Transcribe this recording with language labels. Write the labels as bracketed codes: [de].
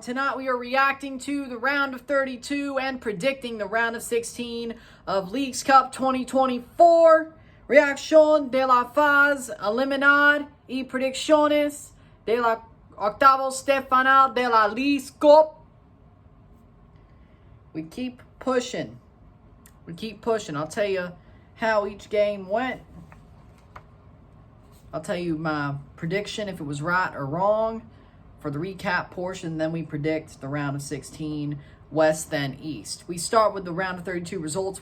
[en] Tonight we are reacting to the round of 32 and predicting the round of 16 of Leagues Cup 2024. [es] Reacción de la fase eliminar y predicciones de la octavos de final de la Leagues Cup. [en] We keep pushing. I'll tell you how each game went. I'll tell you my prediction if it was right or wrong for the recap portion. Then we predict the round of 16, West then East. We start with the round of 32 results.